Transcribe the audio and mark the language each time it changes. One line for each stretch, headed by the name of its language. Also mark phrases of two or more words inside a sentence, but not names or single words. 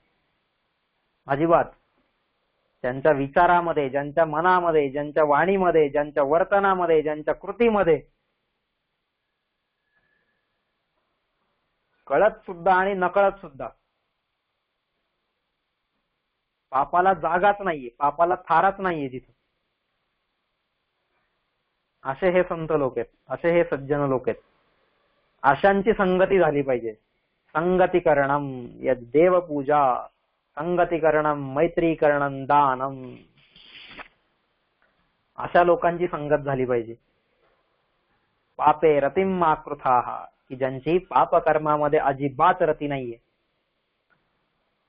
Marathi: अजिबात ज्यांच्या विचारामध्ये, ज्यांच्या मनामध्ये, ज्यांच्या वाणीमध्ये, ज्यांच्या वर्तनामध्ये, ज्यांच्या कृतीमध्ये कळत सुद्धा आणि नकळत सुद्धा पापाला जागाच नाहीये, पापाला थाराच नाहीये तिथे, असे हे संत लोक आहेत, असे हे सज्जन लोक आहेत. अशांची संगती झाली पाहिजे.
Sanskrit: संगती करणम यद देव पूजा, संगती करणम मैत्री करणम दानम.
Marathi: अशा लोकांची संगत झाली पाहिजे.
Sanskrit: पापे रतिम मा कृताः,
Marathi: की ज्यांची पापकर्मामध्ये अजिबात रती नाहीये.